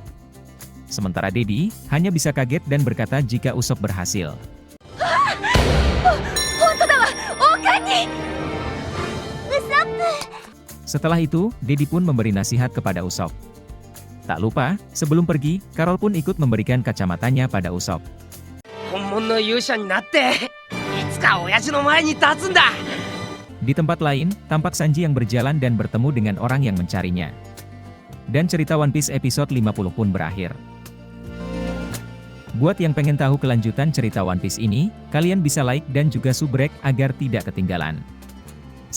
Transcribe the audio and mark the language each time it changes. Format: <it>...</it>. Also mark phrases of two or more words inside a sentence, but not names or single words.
<id>Sementara Dedi hanya bisa kaget dan berkata jika Usopp berhasil. Setelah itu, Dedi pun memberi nasihat kepada Usopp. Tak lupa, sebelum pergi, Carol pun ikut memberikan kacamatanya pada Usopp.</id> <ja>本物の勇者になっていつか親父の前に立つんだ。</ja> <id>Di tempat lain, tampak Sanji yang berjalan dan bertemu dengan orang yang mencarinya. Dan cerita One Piece episode 50 pun berakhir. Buat yang pengen tahu kelanjutan cerita One Piece ini, kalian bisa like dan juga subrek agar tidak ketinggalan.</id>